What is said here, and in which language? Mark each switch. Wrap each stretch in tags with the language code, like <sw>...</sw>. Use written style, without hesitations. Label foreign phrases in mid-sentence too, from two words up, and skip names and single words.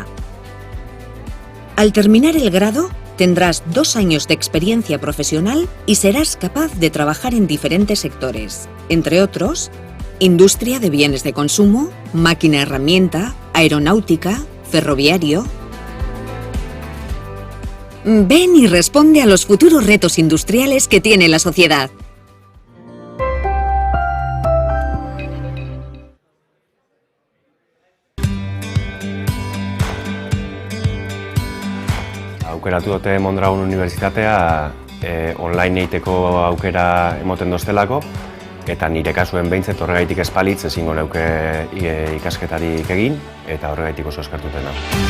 <es>Al terminar el grado, tendrás 2 años de experiencia profesional y serás capaz de trabajar en diferentes sectores, entre otros, industria de bienes de consumo, máquina-herramienta, aeronáutica, ferroviario. Ven y responde a los futuros retos industriales que tiene la sociedad.</es> <eu>Aukeratu dute Mondragon Unibertsitatea online egiteko aukera emoten doztelako, eta nire kasuen behintzet horregaitik espalitz ezingo neuke ikasketarik egin, eta horregaitik oso eskartuten hau.</eu>